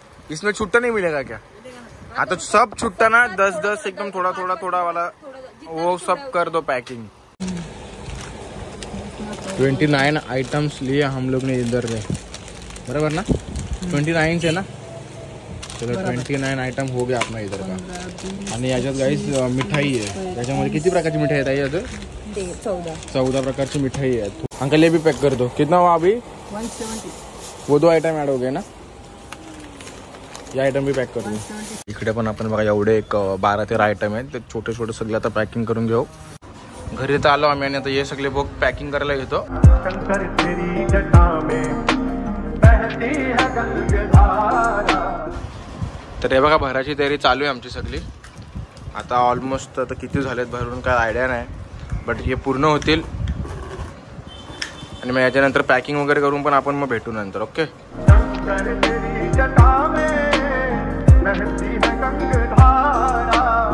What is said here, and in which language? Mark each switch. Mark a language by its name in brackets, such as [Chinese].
[Hindi] इसमें छुट्टा नहीं मिलेगा क्या. हाँ तो सब छुट्टा ना 10 एकदम थोड़ा वाला वो सब कर दो पैकिंग. 29 आइटम्स लिए हम लोग ने इधर से बराबर ना. 29 से ना. चलो 29 आइटम हो गया अपना इधर का. [Marathi] आणि याच्यात गाईस मिठाई आहे. त्याच्यामध्ये किती प्रकारची मिठाई आहे याच्यात. 14 प्रकारची मिठाई आहे. [Hindi] अंकल ये भी पैक कर दो. कितना हुआ अभी 170. वो 2 आइटम ऐड हो गए ना. ये आइटम भी पैक कर दो. [Marathi] इकडे पण आपण बघा एवढे एक 12-13 आइटम आहेत. ते छोटे सगळे आता पॅकिंग करून घेऊ. घरी तर आलो आम्ही आणि आता हे सगळे बुक पॅकिंग करायला घेतो. [Hindi] शंकर तेरी जटा में बहती है गंगाधारा. [Marathi] तर हे बघा भराची तयारी चालू आहे आमची सगळी. आता ऑलमोस्ट आता किती झालेत भरून काय आयडिया नाही. बट हे पूर्ण होतील आणि मग याच्यानंतर पॅकिंग वगैरे करून पण आपण मग भेटू नंतर. [English] Okay. [Hindi] शंकर तेरी जटा में बहती है गंगाधारा.